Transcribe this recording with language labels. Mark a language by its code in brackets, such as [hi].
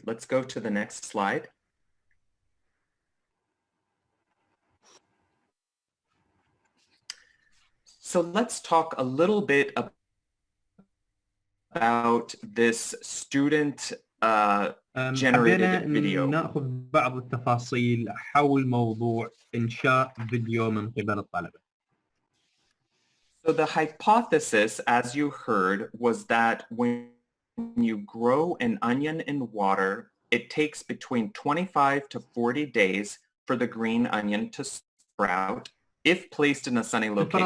[en] Let's go to the next slide. So let's talk a little bit about this student generated [ar] حبينا [en] video. [ar] ناخذ بعض التفاصيل حول موضوع إنشاء فيديو من قبل الطلبة. [en] So the hypothesis, as you heard, was that when you grow an onion in water, it takes between 25 to 40 days for the green onion to sprout if placed in a sunny location.